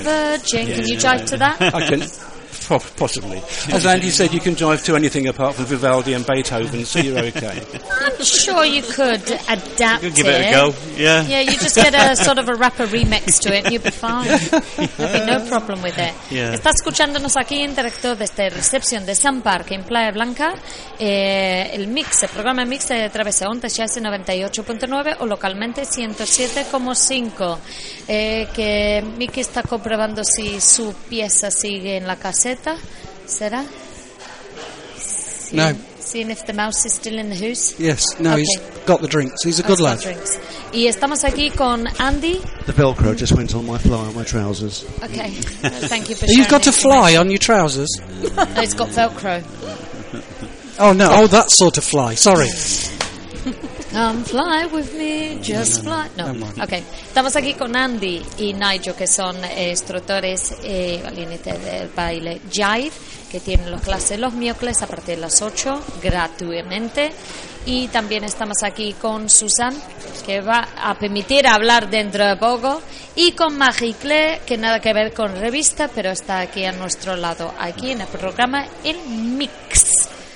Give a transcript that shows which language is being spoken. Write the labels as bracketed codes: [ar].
[en] A virgin. Yeah, can you jive to that? I can... Possibly. As Andy said, you can drive to anything apart from Vivaldi and Beethoven, so you're okay. I'm sure you could adapt it. Give it a go, yeah. Yeah, you just get a sort of a rapper remix to it, and you'll be fine. There'll be no problem with it. Yeah. [es] Está escuchándonos aquí en directo desde recepción de Sun Park en Playa Blanca, el mix, el programa mix de Travesía Onda ya es 98.9 o localmente 107.5. Que Miki está comprobando si su pieza sigue en la caseta, ¿será? No. [en] Seeing if the mouse is still in the house. Yes, no, okay. He's got the drinks. He's a good lad. [es] Drinks. Y estamos aquí con Andy. [en] The Velcro just went on my fly on my trousers. Okay, thank you for sharing. You've got a fly on your trousers? No, it's got Velcro. Oh, no, oh, that sort of fly, sorry. Come fly with me, just fly. No, okay. [es] Estamos aquí con Andy y Nigel, que son instructores al límite del baile Jive, que tienen las clases los miércoles a partir de las 8, gratuitamente. Y también estamos aquí con Susan, que va a permitir hablar dentro de poco, y con Marie-Claire, que nada que ver con revista, pero está aquí a nuestro lado, aquí en el programa El Mix.